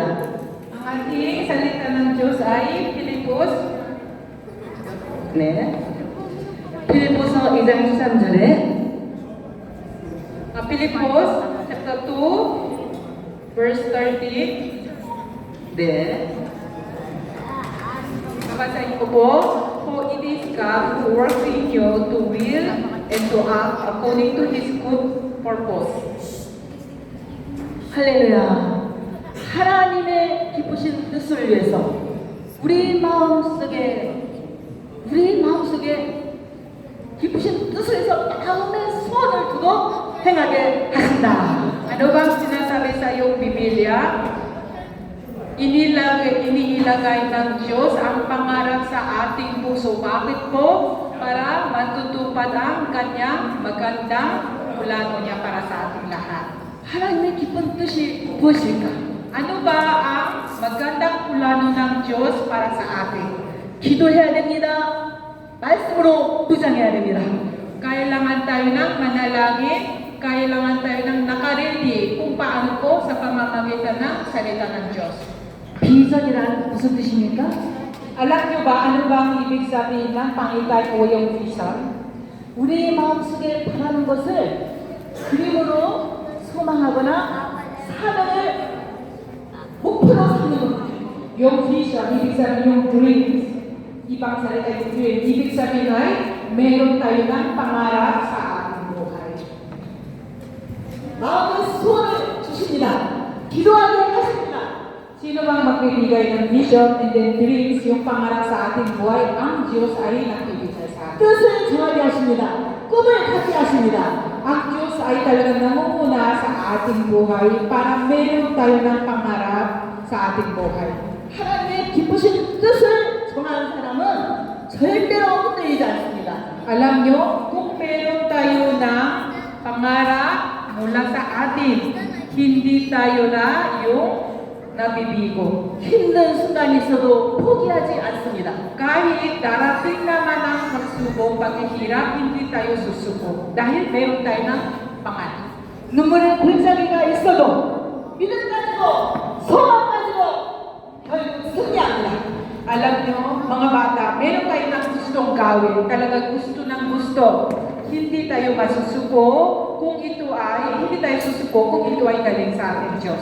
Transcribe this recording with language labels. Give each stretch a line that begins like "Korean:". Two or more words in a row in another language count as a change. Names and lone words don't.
Filipino: Ang ating salita ng Diyos ay Pilipos.
Korean: 네. 빌립보서 2장 13절에
English: Pilipos chapter 2 verse 30.
Korean: 네.
Filipino: Babasahin ko po.
English: For it is God who works in you to will and to act according to His good purpose.
Korean: 할렐루야. 하나님의 기쁘신 뜻을 위해서 우리 마음속에 기쁘신 뜻을 위해서 마음의 소원을 두고 행하게 하신다.
Filipino: Ano bang sinasabi sa iyong Biblia? Iniilagay ng Diyos ang pangarap sa ating puso. Bakit po? Para matutupad ang kanyang magandang plano niya para sa ating lahat.
Korean: 하나님의 기쁜 뜻이 무엇일까?
Filipino: Ano ba ang magandang plano ng Diyos para sa atin?
Korean: 기도해야 됩니다. 말씀으로 무장해야 됩니다.
Filipino: Kailangan tayo ng manalangin, kailangan tayo ng nakaredy kung paano po sa pamamagitan ng salita ng Diyos.
Korean: 비전이란 무슨 뜻입니까?
Filipino: Alam niyo ba ano bang ibig sabihin ng Panginoon o yung vision?
Korean: 우리 마음속에 바라는 것을 그림으로 소망하거나 사명을 목표로 삼는 것.
Filipino: Yung vision, ibig sabihin yung dreams. Ibang salita yung dream. Ibig sabihin ay meron tayo ng pangarap sa ating buhay.
Korean: 마음의 소원을 주십니다. 기도하게 하십니다.
Filipino: Sino bang magbibigay ng
English: vision and then dreams,
Filipino: yung pangarap sa ating buhay? Ang Diyos ay nagbibigay sa atin.
Korean: 뜻을 정하게 하십니다. 꿈을 갖게 하십니다.
Filipino: Ang Diyos ay talagang namumuna sa ating buhay para meron tayo ng pangarap sa ating buhay.
Korean: 하나님의 기쁘신 뜻을 정하는 사람은 절대로 흔들리지 않습니다.
Filipino: Alam nyo, kung meron tayo ng pangarap mula sa atin, hindi tayo na yung nabibigo.
Korean: 힘든 순간이 있어도 포기하지 않습니다.
Filipino: Kahit darating naman ang pagsubok, paghihirap, hindi tayo susuko. Dahil meron tayo ng pangarap.
Korean: 눈물의 골짜기가 있어도 믿음 가지고 소망 가지고 결국 승리합니다.
Filipino: Alam nyo, mga bata, meron tayo ng gustong gawin. Talaga gusto ng gusto. Hindi tayo masusuko kung ito ay, hindi tayo susuko kung ito ay galing sa ating Diyos.